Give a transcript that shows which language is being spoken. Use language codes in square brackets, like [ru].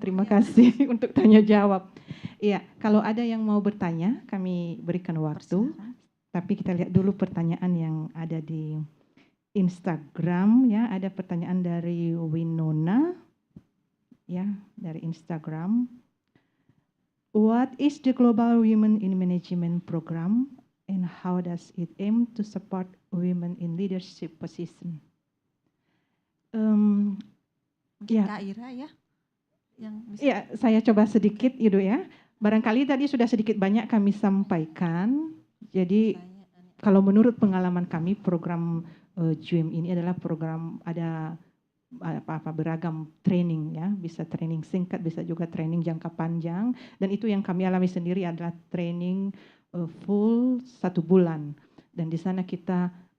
[id] Terima kasih untuk tanya jawab. Iya, kalau ada yang mau bertanya, kami berikan waktu. Persilakan. Tapi kita lihat dulu pertanyaan yang ada di Instagram ya. Ada pertanyaan dari Winona ya, dari Instagram. [en] What is the Global Women in Management Program and how does it aim to support women in leadership position? [id] Mungkin Kak Ira ya, yang bisa. Ya, saya coba sedikit Ibu ya. Barangkali tadi sudah sedikit banyak kami sampaikan. Jadi kalau menurut pengalaman kami, program JWIM ini adalah program ada beragam training ya, bisa training singkat, bisa juga training jangka panjang, dan itu yang kami alami sendiri adalah training full 1 bulan, dan di sana kita